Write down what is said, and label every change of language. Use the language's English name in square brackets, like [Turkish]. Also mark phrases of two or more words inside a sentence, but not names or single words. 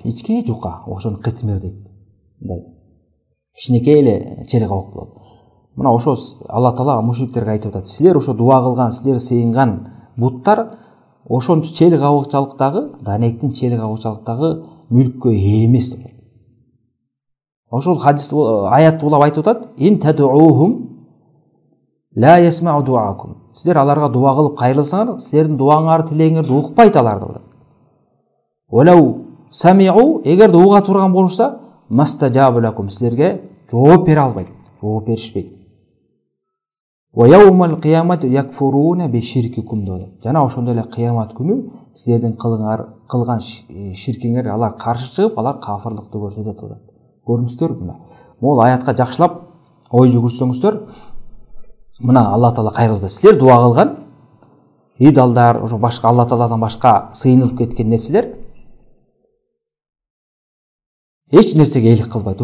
[Kyrgyz] Ичке жука, ошону кытмир дейт. Кичинекей эле челик абык болот. мына ошо Алла Таала мушриктерге айтып атат, силер ошо дуа кылган, силер сыйынган буттар ошончо чели кабыкчалыктагы, данектин чели кабыкчалыктагы мүлккө ээ эмес деп. Ошол хадис аят улап айтып атат, [Arabic] إن تدعوهم لا يسمعوا دعاءكم. [Kyrgyz] Силер аларга дуа кылып кайрылсаңар, силердин дуаңарды, тилегиңерди укпайт алар деп. [Arabic] ولو سمعوا, [Kyrgyz] эгерде уга турган болушса, [Arabic] ما استجابوا لكم, [Kyrgyz] силерге жооп бере албайт, жооп беришпейт. [Arabic] ويوم القيامة يكفرون بشرككم деп. [Kyrgyz] Жана ошондой эле кыямат күнү силердин кылган ширкиңерге алар каршы чыгып, алар кафырлыкты көрсөтөт деп. Көрүңүздөр мына. Могул аятка жакшылап ой жүгүрсөңүздөр, мына Алла Таала кайрылды. Силер дуа кылган идалдар, ошо башка Алла Тааладан башка сыйынылып кеткен нерселер эч нерсеге элик кылбайт.